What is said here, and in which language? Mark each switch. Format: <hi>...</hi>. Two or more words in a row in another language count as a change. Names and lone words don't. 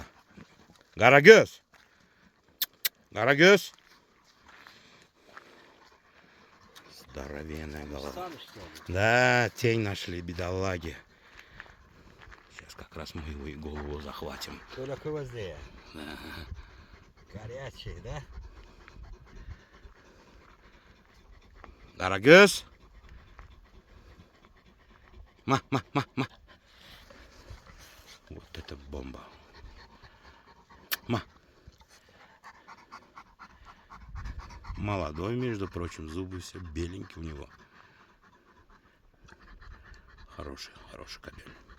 <ru>Карагёз? Карагёз? Здоровенная голова. Да, тень нашли, бедолаги. Сейчас как раз мы его и голову захватим. Только возле. Да. Горячий, да? Карагёз? Ма, ма, ма, ма. Вот это бомба. Ма. Молодой, между прочим, зубы все беленькие у него. Хороший, хороший кобель.</ru>